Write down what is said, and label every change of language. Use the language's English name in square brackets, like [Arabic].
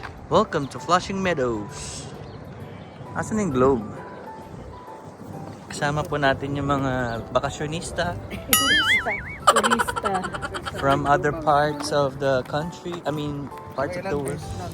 [English] Welcome to Flushing Meadows. [Filipino] Asan yung globe? Kasama po natin yung mga bakasyonista Turista. [English] from other parts of the country. I mean, parts of the world.